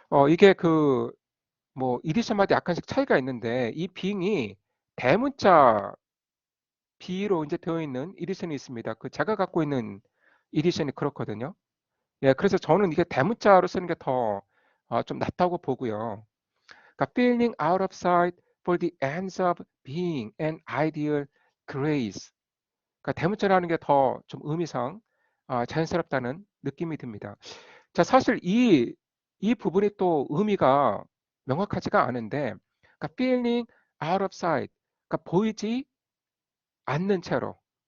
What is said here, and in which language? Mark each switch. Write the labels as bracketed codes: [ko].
[ko] 이게 뭐 이디션마다 약간씩 차이가 있는데 이 being이 대문자 B로 이제 되어 있는 이디션이 있습니다. 제가 갖고 있는 이디션이 그렇거든요. 예, 그래서 저는 이게 대문자로 쓰는 게 더 좀 낫다고 보고요. 그러니까 [en] feeling out of sight for the ends of being an ideal grace. [ko] 그러니까 대문자라는 게 더 좀 의미상 자연스럽다는 느낌이 듭니다. 자, 사실 이 부분이 또 의미가 명확하지가 않은데, 그러니까 [en] feeling out of sight, [ko] 그러니까 보이지 않는 채로,